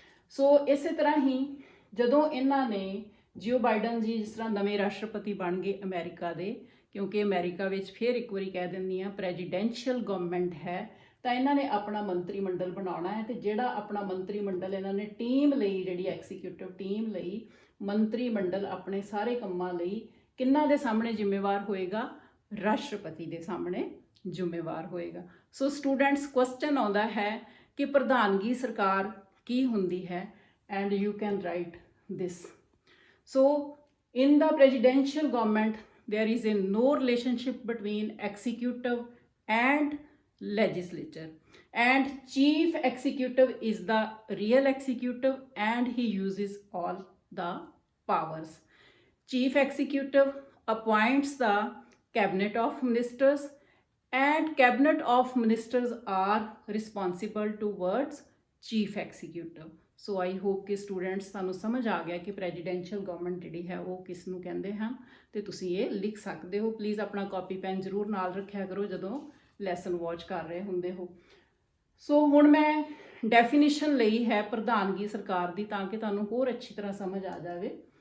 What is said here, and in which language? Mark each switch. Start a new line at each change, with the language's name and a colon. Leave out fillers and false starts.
Punjabi: ਸੋ ਇਸੇ ਤਰ੍ਹਾਂ ਹੀ ਜਦੋਂ ਇਹਨਾਂ ਨੇ ਜਿਓ ਬਾਈਡਨ ਜੀ ਜਿਸ ਤਰ੍ਹਾਂ ਨਵੇਂ ਰਾਸ਼ਟਰਪਤੀ ਬਣ ਗਏ ਅਮਰੀਕਾ ਦੇ, ਕਿਉਂਕਿ ਅਮਰੀਕਾ ਵਿੱਚ ਫਿਰ ਇੱਕ ਵਾਰੀ ਕਹਿ ਦਿੰਦੀ ਹਾਂ ਪ੍ਰੈਜ਼ੀਡੈਂਸ਼ੀਅਲ ਗਵਰਨਮੈਂਟ ਹੈ, ਤਾਂ ਇਹਨਾਂ ਨੇ ਆਪਣਾ ਮੰਤਰੀ ਮੰਡਲ ਬਣਾਉਣਾ ਹੈ। ਤੇ ਜਿਹੜਾ ਆਪਣਾ ਮੰਤਰੀ ਮੰਡਲ ਇਹਨਾਂ ਨੇ ਟੀਮ ਲਈ, ਜਿਹੜੀ ਐਕਸੀਕਿਊਟਿਵ ਟੀਮ ਲਈ ਮੰਤਰੀ ਮੰਡਲ ਆਪਣੇ ਸਾਰੇ ਕੰਮਾਂ ਲਈ ਕਿਹਨਾਂ ਦੇ ਸਾਹਮਣੇ ਜ਼ਿੰਮੇਵਾਰ ਹੋਏਗਾ? ਰਾਸ਼ਟਰਪਤੀ ਦੇ ਸਾਹਮਣੇ ਜ਼ਿੰਮੇਵਾਰ ਹੋਏਗਾ। ਸੋ ਸਟੂਡੈਂਟਸ, ਕੁਐਸਚਨ ਆਉਂਦਾ ਹੈ ਕਿ ਪ੍ਰਧਾਨਗੀ ਸਰਕਾਰ ਕੀ ਹੁੰਦੀ ਹੈ,
English: And you can write this. So in the presidential government there is no relationship between executive and legislature, and chief executive is the real executive and he uses all the powers. Chief executive appoints the cabinet of ministers and cabinet of ministers are responsible towards chief executive.
Punjabi: So I hope ਕਿ students ਤੁਹਾਨੂੰ ਸਮਝ ਆ ਗਿਆ ਕਿ presidential government ਜਿਹੜੀ ਹੈ ਉਹ ਕਿਸ ਨੂੰ ਕਹਿੰਦੇ ਹਨ, ਤੇ ਤੁਸੀਂ ਇਹ ਲਿਖ ਸਕਦੇ ਹੋ। ਪਲੀਜ਼ ਆਪਣਾ ਕਾਪੀ ਪੈਨ ਜ਼ਰੂਰ ਨਾਲ ਰੱਖਿਆ ਕਰੋ ਜਦੋਂ ਲੈਸਨ ਵਾਚ ਕਰ ਰਹੇ ਹੁੰਦੇ ਹੋ। ਸੋ ਹੁਣ ਮੈਂ ਡੈਫੀਨੇਸ਼ਨ ਲਈ ਹੈ ਪ੍ਰਧਾਨਗੀ ਸਰਕਾਰ ਦੀ, ਤਾਂ ਕਿ ਤੁਹਾਨੂੰ ਹੋਰ ਅੱਛੀ ਤਰ੍ਹਾਂ ਸਮਝ ਆ ਜਾਵੇ।